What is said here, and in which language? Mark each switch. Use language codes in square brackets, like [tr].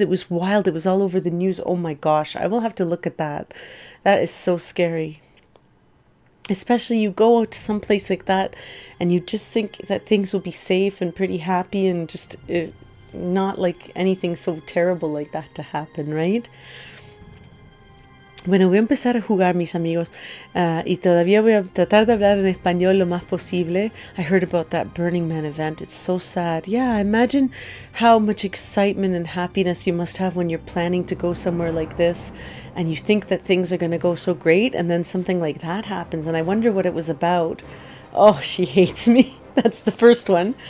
[en] It was wild. It was all over the news. Oh my gosh. I will have to look at that. That is so scary. Especially you go to some place like that and you just think that things will be safe and pretty happy and just not like anything so terrible like that to happen, right? [es] Bueno, voy a empezar a jugar, mis amigos, y todavía voy a tratar de hablar en español lo más posible. [en] I heard about that Burning Man event. It's so sad. Yeah, imagine how much excitement and happiness you must have when you're planning to go somewhere like this and you think that things are going to go so great and then something like that happens. And I wonder what it was about. Oh, she hates me. That's the first one.